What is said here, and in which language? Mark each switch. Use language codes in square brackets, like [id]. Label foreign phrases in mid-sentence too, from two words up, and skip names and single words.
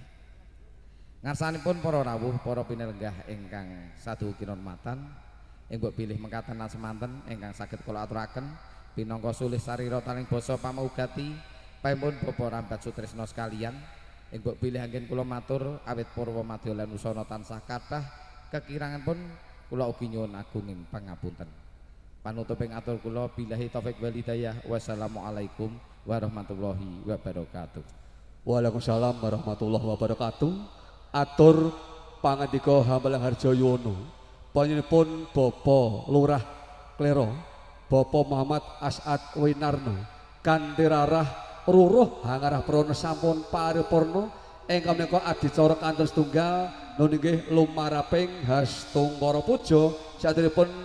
[jv] Ngarsanipun para rawuh, para pinilenggah ingkang saduhu kinurmatan, ing mbok bilih mekaten lan semanten ingkang saged kula aturaken pinangka sulih sarira taling basa pamukugati paipun Bapak Rambat Sutresna sekalian, ing mbok bilih anggen kula matur awit purwa madya lan usana tansah kathah kekiranganipun kula ugi nyuwun agunging pangapunten. Panutuping atur kula [ar] بالله التوفيق والهداية. والسلام عليكم ورحمة الله وبركاته. وعليكم السلام ورحمة الله وبركاته. [jv] Atur pangandika Hambalang Harjayono panjenenganipun Bapak Lurah Klero Bapak Muhammad As'ad Winarno kanthi rarah ruruh hangarah prana sampun paripurna ingkang menika adicara kantos tunggal nun inggih lumaraping hastungkara puja saderengipun